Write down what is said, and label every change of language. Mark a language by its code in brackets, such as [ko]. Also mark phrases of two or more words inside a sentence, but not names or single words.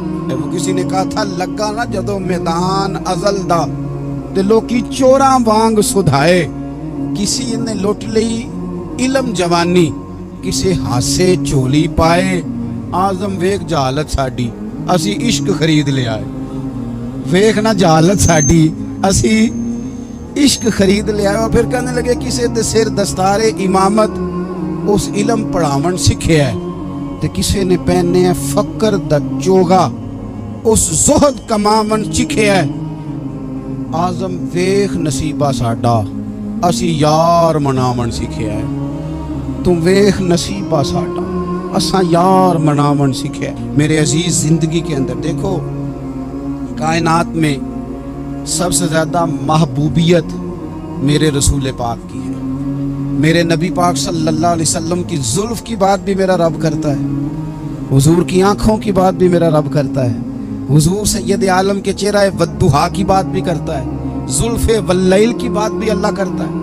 [ur] وہ کسی نے کہا تھا [pa] لگا نہ جدو میدان ازل دا دلوں کی چوراں وانگ سدھائے، کسی نے لٹ لی علم جوانی، کسے ہاسے چولی پائے، آزم ویک جہالت ساڈی اسی عشق خرید لے آئے۔ ویک نہ جہالت ساڈی اسی عشق خرید لے آئے۔ [ur] اور پھر کہنے لگے [pa] کسے دے سر دستار امامت اس علم پڑھاون سکھے ہے، تے کسے نے پہنے ہے فقر دا چوگا اس زہد کماون چکھے ہے۔ آزم ویخ نصیبہ ساڈا اسی یار منامن سکھیا ہے. تو ویخ نصیبہ ساڈا اساں یار منامن سکھیا ہے. [ur] میرے عزیز زندگی کے اندر دیکھو کائنات میں سب سے زیادہ محبوبیت میرے رسول پاک کی ہے. میرے نبی پاک صلی اللہ علیہ وسلم کی زلف کی بات بھی میرا رب کرتا ہے, حضور کی آنکھوں کی بات بھی میرا رب کرتا ہے, حضور سید عالم کے چہرہ والضحیٰ کی بات بھی کرتا ہے, زلف واللیل کی بات بھی اللہ کرتا ہے.